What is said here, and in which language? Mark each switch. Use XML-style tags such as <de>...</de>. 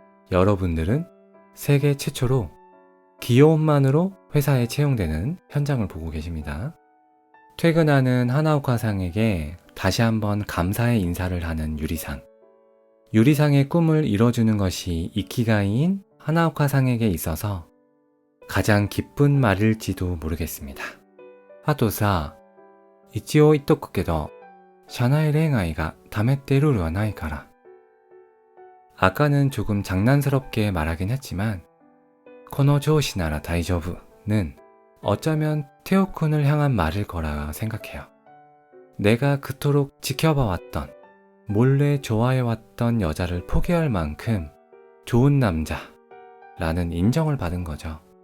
<ko>여러분들은 세계 최초로 귀여움만으로 회사에 채용되는 현장을 보고 계십니다. 퇴근하는 하나오카상에게 다시 한번 감사의 인사를 하는 유리상. 유리상의 꿈을 이뤄주는 것이 이키가이인 하나오카상에게 있어서 가장 기쁜 말일지도 모르겠습니다.</ko> <ja>あとさ、一応言っとくけど、社内恋愛がダメってルールはないから.</ja> <ko>아까는 조금 장난스럽게 말하긴 했지만</ko> <ja>この上司なら大丈夫</ja> <ko>는 어쩌면 태우쿤을 향한 말일 거라 생각해요. 내가 그토록 지켜봐왔던, 몰래 좋아해왔던 여자를 포기할 만큼 좋은 남자라는 인정을 받은 거죠.</ko>